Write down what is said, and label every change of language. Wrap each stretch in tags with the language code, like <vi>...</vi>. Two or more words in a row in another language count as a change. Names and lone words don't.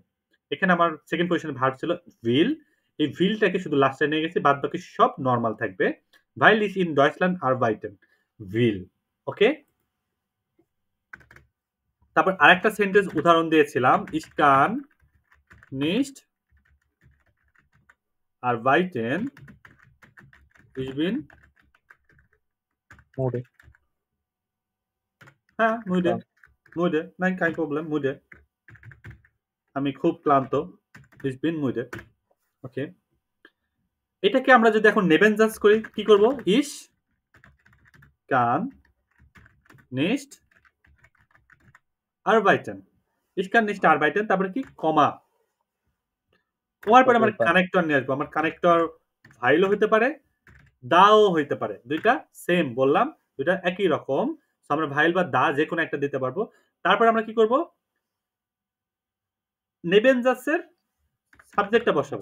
<bn>এখানে আমার সেকেন্ড পজিশনের ভার্ব ছিল ভিল, এই ভিলটাকে শুধু লাস্টে নিয়ে গেছি, বাদ বাকি সব নরমাল থাকবে।</bn> <de>weil ich in Deutschland arbeiten will.</de> <bn>ওকে, তারপর আরেকটা সেন্টেন্স উদাহরণ দিয়েছিলাম,</bn> <de>ich kann nicht arbeiten ich bin মোডে।</de> <bn>হ্যাঁ মুডে নাই,</bn> <de>kein Problem,</de> <bn>মুডে, আমি খুব ক্লান্ত,</bn> <de>ich bin মুডে।</de> <bn>ওকে, এটাকে আমরা যদি এখন নেবেনজাস করি কি করব,</bn> <de>ich kann nicht arbeiten, ich kann nicht arbeiten,</de> <bn>তারপরে কি কমা, কমার পরে আমার কানেক্টর নিয়ে আসবো। আমার কানেক্টর ভাইলও হইতে পারে, দাও হইতে পারে, দুইটা সেম বললাম, দুইটা একই রকম, আমরা ভাইল বা দা যে কোনো একটা দিতে পারবো। তারপর আমরা কি করব, নেবেনজাসের সাবজেক্টটা বসাবো,</bn>